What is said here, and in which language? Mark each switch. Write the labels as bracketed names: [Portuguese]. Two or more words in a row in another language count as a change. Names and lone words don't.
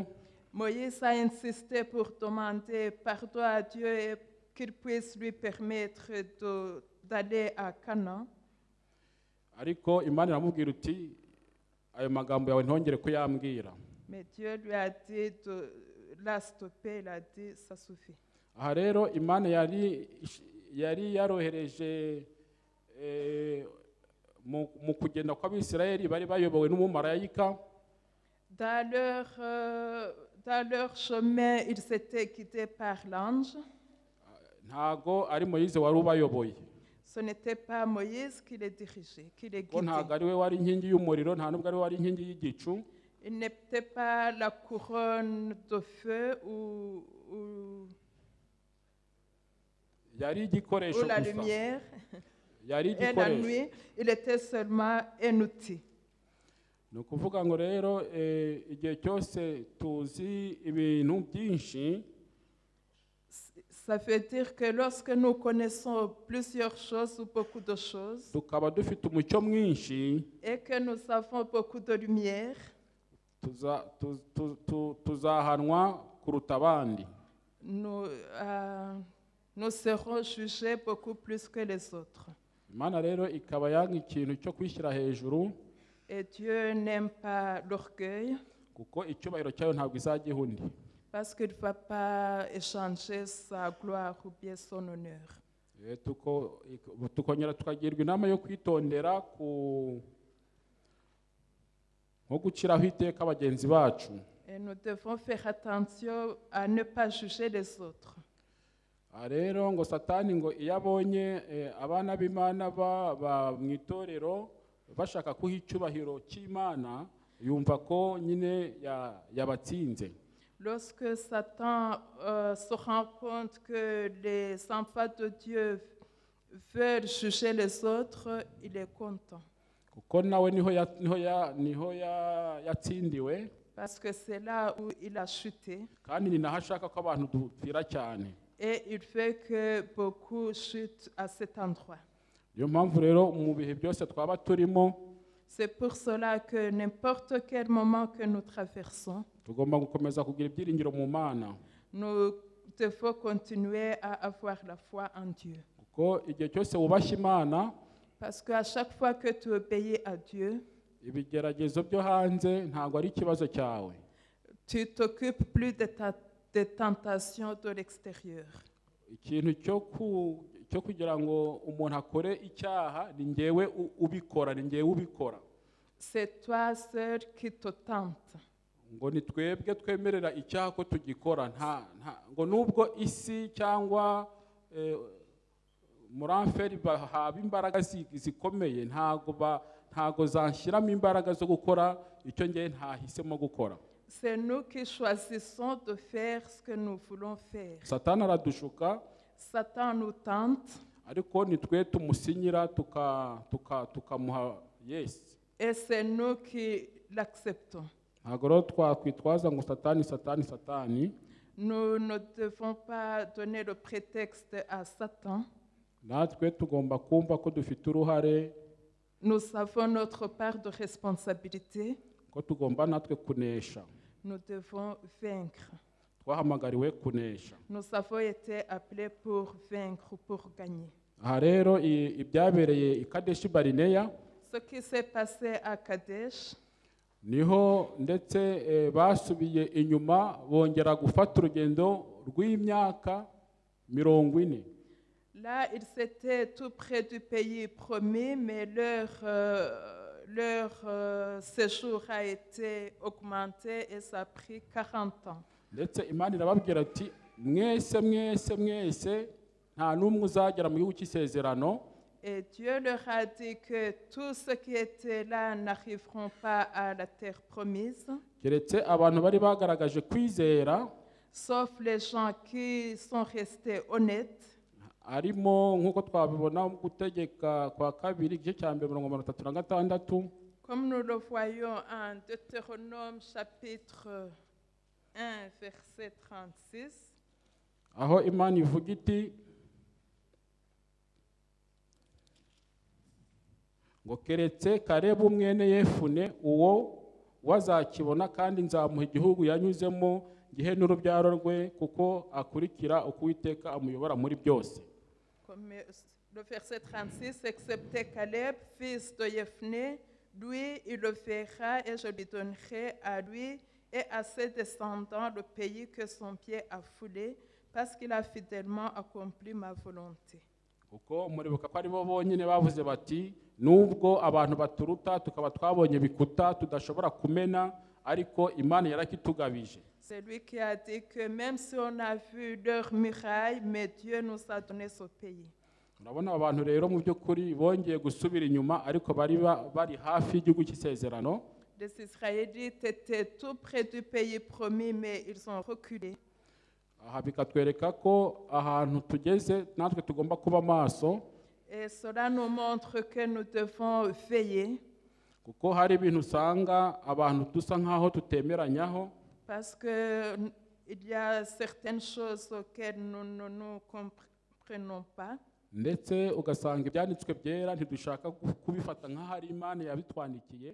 [French] Moïse a insisté pour demander pardon à Dieu et qu'il puisse lui permettre d'aller à Canaan. [Kinyarwanda] Ariko Imana iramubwira uti ayo magambo yawe ntongere kuyambwira. [French] Mais Dieu lui a dit de la stopper, il a dit ça suffit. [Kinyarwanda] Aha rero Imana yari yarohereje mu kugenda kw'Abisirayeli bari bayobowe n'umumarayika. [French] Dans leur chemin, ils étaient guidés par l'ange. [Kinyarwanda] Ntago ari Moïse wari ubayoboye. [French] Ce n'était pas Moïse qui les dirigeait, qui les [Kinyarwanda] Ko ntago [French] guidait. [Kinyarwanda] ari we wari inkingi y'umuriro, nta nubwo ari we wari inkingi y'igicu. [French] Il n'était pas la couronne de feu ou [Kinyarwanda] Yari igikoresho [French] la [Kinyarwanda] gusa. [French] lumière. [Kinyarwanda] Yari [French] Et la [Kinyarwanda] igikoresho. [French] nuit, il était seulement un outil. [Kinyarwanda] Ni ukuvuga ngo rero igihe cyose tuzi ibintu byinshi, [French] Ça veut dire que lorsque nous connaissons plusieurs choses ou beaucoup de choses [Kinyarwanda] tukaba dufite umucyo mwinshi, [French] et que nous avons beaucoup de lumière, [Kinyarwanda] tuzahanwa kuruta abandi. [French] nous serons jugés beaucoup plus que les autres. [Kinyarwanda] Imana rero ikaba yanga ikintu cyo kwishyira hejuru, [French] Et Dieu n'aime pas l'orgueil [Kinyarwanda] kuko icyubahiro cyayo ntabwo izajya ihundi. [French] parce qu'il ne va pas échanger sa gloire ou bien son honneur. [Kinyarwanda] Tukongera tukagirwa inama yo kwitondera nko guciraho iteka bagenzi bacu. [French] Et nous devons faire attention à ne pas juger les autres. [Kinyarwanda] Rero ngo Satani ngo iyo abonye abana b'Imana mu itorero bashaka kuha icyubahiro cy'Imana, yumva ko nyine yabatsinze. [French] Lorsque Satan se rend compte que les enfants de Dieu veulent juger les autres, il est content. [Kinyarwanda] Kuko nawe niho yatsindiwe, [French] Parce que c'est là où il a chuté. [Kinyarwanda] kandi ni naho ashaka ko abantu dupfira cyane. [French] Et il fait que beaucoup chutent à cet endroit. [Kinyarwanda] Niyo mpamvu rero mu bihe byose twaba turimo, [French] C'est pour cela que n'importe quel moment que nous traversons, [Kinyarwanda] tugomba gukomeza kugira ibyiringiro mu Mana. [French] nous devons continuer à avoir la foi en Dieu. [Kinyarwanda] Kuko igihe cyose wubashye Imana, [French] Parce qu'à chaque fois que tu obéis à Dieu, [Kinyarwanda] ibigeragezo byo hanze ntabwo ari ikibazo cyawe. [French] tu t'occupes plus des tentations de l'extérieur. [Kinyarwanda] Ikintu cyo kugira ngo umuntu akore icyaha ni njyewe ubikora. [French] C'est toi seul qui te tente. [Kinyarwanda] Ngo ni twebwe twemerera icyaha ko tugikora, ngo nubwo isi cyangwa muramferi bahaba imbaraga zikomeye, ntago zanshyiramo imbaraga zo gukora icyo njye ntahisemo gukora. [French] C'est nous qui choisissons de faire ce que nous voulons faire. [Kinyarwanda] Satani aradushuka, [French] Satan nous tente [Kinyarwanda] ariko ni twe tumusinyira tukamuha yes. [French] et c'est nous qui l'acceptons. [Kinyarwanda] Ntabwo rero twakwitwaza ngo Satani. [French] Nous ne devons pas donner le prétexte à Satan. [Kinyarwanda] Natwe tugomba kumva ko dufite uruhare, [French] Nous avons notre part de responsabilité. [Kinyarwanda] ko tugomba natwe kunesha. [French] Nous devons vaincre. [Kinyarwanda] Twahamagariwe kunesha. [French] Nous avons été appelés pour vaincre, pour gagner. [Kinyarwanda] Aha rero ibyabereye i Kadeshi Barineya, [French] Ce qui s'est passé à Kadesh, [Kinyarwanda] niho ndetse basubiye inyuma bongera gufata urugendo rw'imyaka 40. [French] là, ils étaient tout près du pays promis, mais leur séjour a été augmenté et ça a pris 40 ans. [Kinyarwanda] Ndetse Imana irababwira ati mwese nta n'umwe uzagera mu gihugu cy'isezerano. [French] Et Dieu leur a dit que tous ceux qui étaient là n'arriveront pas à la terre promise, [Kinyarwanda] keretse abantu bari bagaragaje kwizera, [French] sauf les gens qui sont restés honnêtes. [Kinyarwanda] arimo nk'uko twabibona mu gutegeka kwa kabiri igice cya 36. [French] Comme nous le voyons en Deutéronome chapitre 1, verset 36. [Kinyarwanda] aho Imana ivuga iti ngo keretse Kalebu mwene Yefune uwo wazakibona kandi nzamuha igihugu yanyuzemo gihe n'urubyaro rwe kuko akurikira uko Uwiteka amuyobora muri byose. [French] Comme le verset 36, excepté Caleb, fils de Jephné, lui, il le fera et je lui donnerai à lui et à ses descendants le pays que son pied a foulé, parce qu'il a fidèlement accompli ma volonté. [Kinyarwanda] Kuko muribuka ko ari bo bonyine bavuze bati nubwo abantu baturuta tukaba twabonye bikuta tudashobora kumena ariko Imana yarakitugabije. [French] C'est lui qui a dit que même si on a vu leurs murailles, mais Dieu nous a donné ce pays. [Kinyarwanda] Urabona abantu rero mu by'ukuri bongeye gusubira inyuma ariko bari hafi y'igihugu cy'isezerano. [French] Les Israélites étaient tout près du pays promis, mais ils ont reculé. [Kinyarwanda] Aha bikatwereka ko ahantu tugeze natwe tugomba kuba maso. [French] Et cela nous montre que nous devons veiller. [Kinyarwanda] Kuko hari ibintu usanga abantu dusa nkaho tutemeranyaho. [French] Parce qu'il y a certaines choses auxquelles nous ne nous comprenons pas. [Kinyarwanda] Ndetse ugasanga ibyanditswe byera ntidushaka kubifata nk'ahari Imana yabitwandikiye.